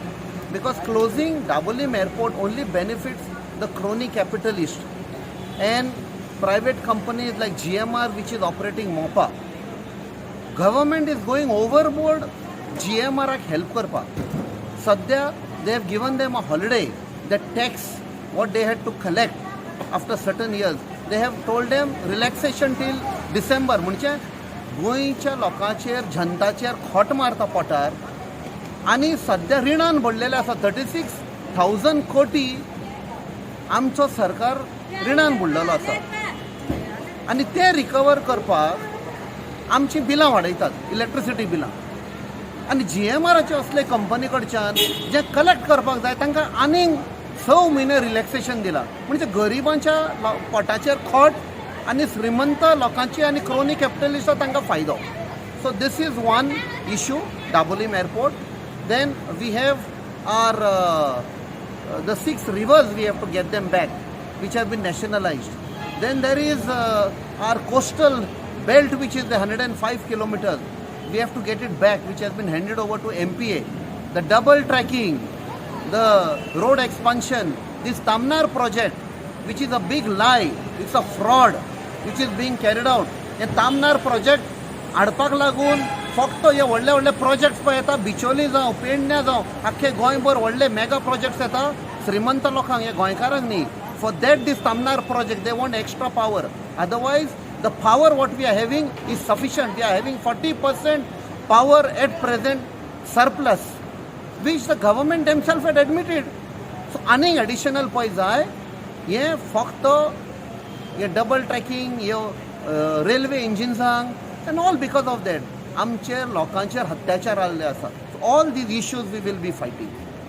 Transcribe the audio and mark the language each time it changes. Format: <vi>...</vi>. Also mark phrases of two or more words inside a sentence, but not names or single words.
<en>Because closing Dabolim Airport only benefits the crony capitalist and private companies like GMR, which is operating MOPA. Government is going overboard.</en> <kok>GMR help karpa.</kok> <en>Sadhya, they have given them a holiday. The tax, what they had to collect after certain years, they have told them relaxation till December.</en> <kok>म्हणजे गोंयच्या लोकांचेर जनताचेर खोट मारता पोटार आनी सध्या रिणान पडलेले आसा 36,000 कोटी आमचो सरकार रिणान बुडलेलो आसा आनी ते रिकवर करपाक आमची बिलां वाडयतात इलेक्ट्रिसिटी बिलां आनी GMRचे असले कंपनी कडच्यान जे कलेक्ट करपाक जाय तांकां आनीक 6 म्हयने रिलॅक्सेशन दिला म्हणजे गरिबांच्या पोटाचेर खोट आनी श्रीमंत लोकांची आनी क्रोनी कॅपिटलिस्टां तांकां फायदो.</kok> <en>so this is one issue Dabolim Airport. Then we have our the 6 rivers, we have to get them back, which have been nationalized. Then there is our coastal belt, which is the 105 kilometers. We have to get it back, which has been handed over to MPA. The double tracking, the road expansion, this Tamnar project, which is a big lie, it's a fraud, which is being carried out. The Tamnar project,</en> <kok>हाडपाक लागून फक्त हे व्हडले व्हडले प्रोजेक्ट्स पळय येता बिचोली जावं पेडण्या जावं आख्खे गोंयभर व्हडले</kok> <en>mega projects</en> <kok>येता श्रीमंत लोकांक हे गोंयकारांक न्ही.</kok> <en>for that this Tamnar project they want extra power. otherwise the power what we are having is sufficient. we are having 40% power at present surplus which the government themselves had admitted.</en> <kok>So आनीक एडिशनल पळय जाय हे फक्त हे</kok> <en>double tracking</en> <kok>हे रेल्वे इंजिन्सांक</kok> <en>and all because of that</en> <kok>आमचे लोकांचेर अत्याचार जाल्ले आसा.</kok> <en>all these issues we will be fighting.</en>